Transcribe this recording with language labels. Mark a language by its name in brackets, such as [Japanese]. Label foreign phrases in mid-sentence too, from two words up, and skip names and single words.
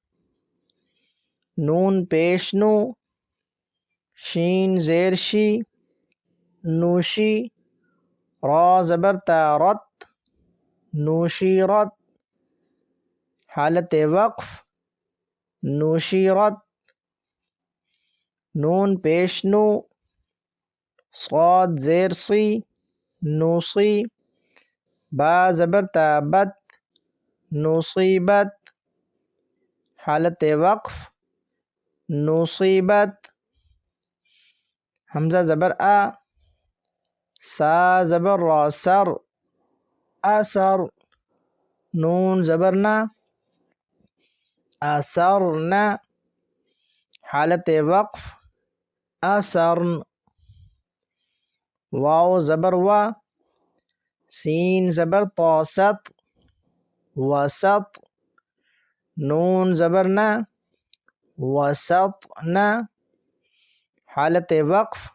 [Urdu] نون پیش نو شین زیر شی نوشی را زبر تا رت نوشیرت حالت وقف نوشیرت نون پیش نو صاد زیر سی نوصی با زبر تا بت نصیبت حالت وقف نصیبت حمزہ زبر سا زبر را سر اثر نون زبر اثرنا حالت وقف اثرن واو زبر سین زبر طاست وسط نون زبر وسطنا حالت وقف